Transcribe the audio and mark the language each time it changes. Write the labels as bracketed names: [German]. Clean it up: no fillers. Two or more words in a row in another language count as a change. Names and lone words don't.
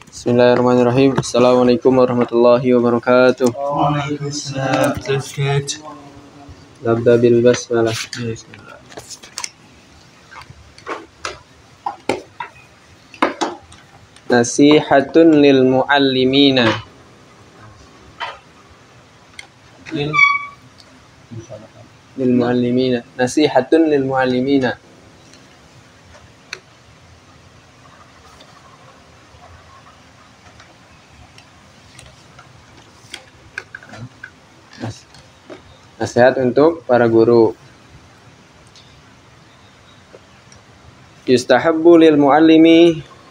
[Arabic] بسم الله الرحمن الرحيم. السلام عليكم ورحمة الله وبركاته. وعليكم السلام. نبدأ بالبسملة. نصيحة للمعلمين. للمعلمين. نصيحة للمعلمين. [Indonesian] Nasihat untuk para guru. [Arabic] يستحب للمعلم.